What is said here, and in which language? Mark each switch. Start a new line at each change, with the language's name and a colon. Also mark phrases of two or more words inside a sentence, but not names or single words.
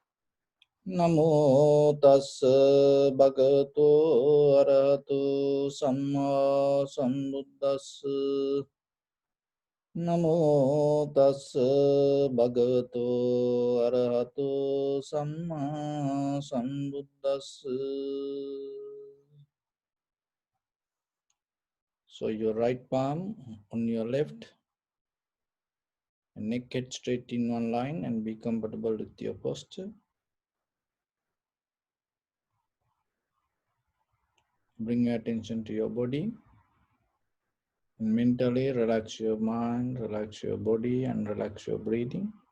Pali: Namo tassa bhagavato arahato samma sambuddhassa. Namo tassa bhagavato arahato samma sambuddhassa.
English: So your right palm on your left, and neck head straight in one line, and be comfortable with your posture. Bring your attention to your body, and mentally relax your mind, relax your body, and relax your breathing.